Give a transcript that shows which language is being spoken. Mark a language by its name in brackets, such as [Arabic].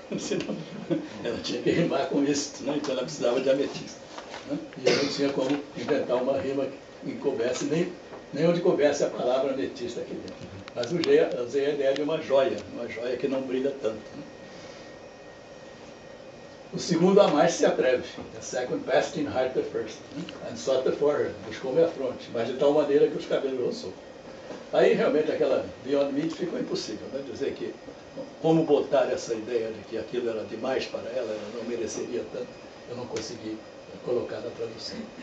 [Portuguese] Senão, ela tinha que rimar com isso, né? Então ela precisava de ametista. Né? E eu não tinha como inventar uma rima que coubesse, nem onde coubesse a palavra ametista aqui dentro. Mas usei a ideia de uma joia que não brilha tanto. Né? O segundo a mais se atreve. [English] The second passed in height the first. And sought the forehead. [Portuguese] Buscou-me a fronte, mas de tal maneira que os cabelos roçou. Aí realmente aquela Beyond Meat ficou impossível, né? Dizer que como botar essa ideia de que aquilo era demais para ela, ela não mereceria tanto, eu não consegui colocar na tradução.